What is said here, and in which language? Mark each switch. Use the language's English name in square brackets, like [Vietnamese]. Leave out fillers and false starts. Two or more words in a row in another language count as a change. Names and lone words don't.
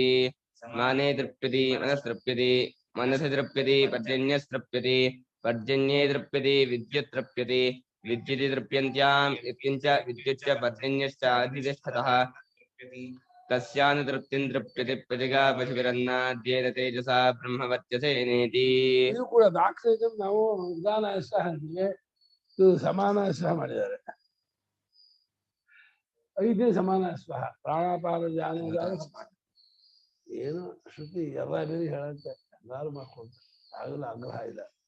[Sanskrit] समाने तृप्यति मनस्तृप्यति मनसि तृप्यति पर्जन्यस्तृप्यति पर्जन्ये तृप्यति विद्युत् तृप्यति विद्युति तृप्यन्त्याम् यत्किञ्च विद्युच्च पर्जन्यश्चाधितिष्ठतः तस्यान् तृप्तिं तृप्यति प्रजया पशुभिरन्नाद्येन तेजसा ब्रह्मवर्चसेनेति. [Kannada] ಇದು ಕೂಡ ದಾಕ್ಷಿಣ್ಯ ನಾವು [Sanskrit] ಉದಾನಾಯ ಸಹ [Kannada] ಅಂತೀವಿ, ಇದು [Sanskrit] ಸಮಾನಾಯ ಸಹ [Kannada] ಮಾಡಿದ್ದಾರೆ. ಐದೇ [Sanskrit] ಸಮಾನ ಸ್ವಹ ಪ್ರಾಣಾಪಾನ ಜ್ಞಾನೋದಾನ ಸಮಾನ. [Kannada] ಏನು ಶ್ರುತಿ ಎಲ್ಲ ಬೇರೆ ಹೇಳಂತೆ ಎಲ್ಲಾರು ಮಾಡ್ಕೊಳ್ತಾರೆ, ಆಗಲ್ಲ ಆಗ್ರಹ ಇಲ್ಲ.